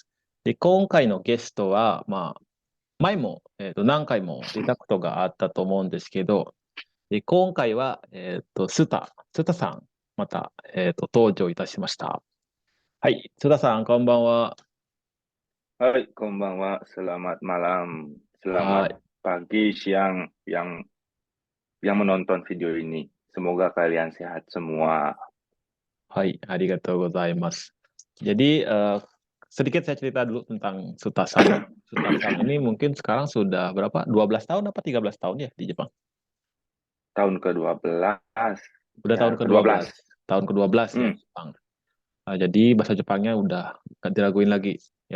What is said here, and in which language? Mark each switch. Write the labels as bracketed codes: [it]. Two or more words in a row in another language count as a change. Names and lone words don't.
[ja] で、今回のゲストは、前も、何回も出たことがあったと思うんですけど、で、今回は、スタさん、また、登場いたしました。はい、スタさん、こんばんは。はい、こんばんは. [id] Selamat malam. Selamat [ja] はい。 [id] pagi, siang yang menonton video ini. Semoga kalian sehat semua. [ja] はい、ありがとうございます。 [id] Jadi sedikit saya cerita dulu tentang Suta Sang ya. Suta Sang ini mungkin sekarang sudah berapa? 12 tahun apa 13 tahun ya di Jepang? Tahun ke-12. Udah tahun Ya, ke-12. ke-12. Tahun ke-12 ya Hmm. Jepang. Jadi bahasa Jepangnya udah gak diraguin lagi ya.